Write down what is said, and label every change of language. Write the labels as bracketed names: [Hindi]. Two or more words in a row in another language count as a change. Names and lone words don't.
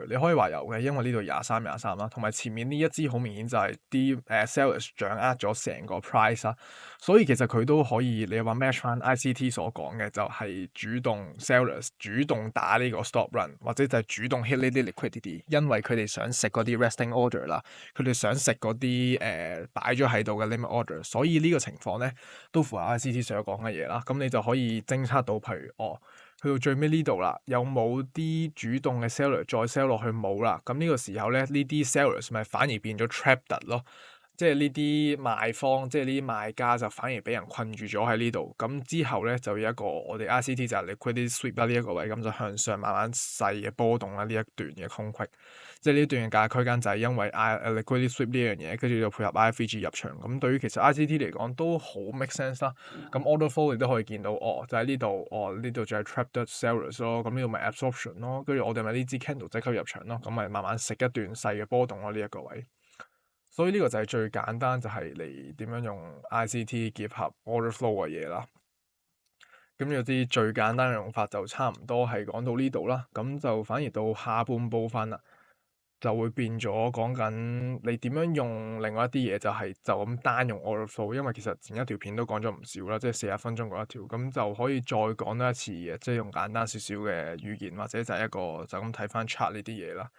[Cantonese] 你可以話有嘅，因為呢度23啦，同埋前面呢一支好明顯就係啲sellers 掌握咗成個 price 啦，所以其實佢都可以你話 match 翻 ICT 所講嘅，就係主動 sellers 主動打呢個 [English] stop run， [Cantonese] 或者就係主動 hit 呢啲 liquidity，因為佢哋想食嗰啲 [English] resting order [Cantonese] 啦，佢哋想食嗰啲擺咗喺度嘅 [English] limit order， [Cantonese] 所以呢個情況咧都符合 ICT 所講嘅嘢啦。咁你就可以偵測到，譬如去到最尾呢度啦，有冇啲主動嘅 seller 再 sell 落去冇啦？咁呢個時候咧，呢啲 sellers 咪反而變咗 trapped 咯。即係呢啲賣方，即係呢啲賣家就反而俾人困住咗喺呢度。咁之後咧就有一個我哋 ICT 就係 [English] liquidity sweep [Cantonese] 啦，呢一個位咁就向上慢慢細嘅波動啦。呢一段嘅空隙，即係呢段嘅價格區間就係因為 [English] liquidity sweep [Cantonese] 呢樣嘢，跟住就配合 IFVG 入場。咁對於其實 ICT 嚟講都好 [English] make sense [Cantonese] 啦。咁 [English] order flow [Cantonese] 你都可以見到，就喺呢度，呢度就係 trapped sellers 咯。咁呢度咪 absorption 咯，跟住我哋咪呢支 candle 即刻入場咯。咁咪慢慢食一段細嘅波動咯，呢一個位。所以呢個就係最簡單，就係你點樣用 ICT 結合 [English] order flow [Cantonese] 嘅嘢啦。咁有啲最簡單嘅用法就差唔多係講到呢度啦，咁就反而到下半部分啦，就會變咗講緊你點樣用另外一啲嘢，就咁單用 [English] order flow， [Cantonese] 因為其實前一條片都講咗唔少啦，即係40分鐘嗰一條，咁就可以再講多一次嘅，即係用簡單少少嘅語言，或者就係一個就咁睇翻 chart 呢啲嘢啦。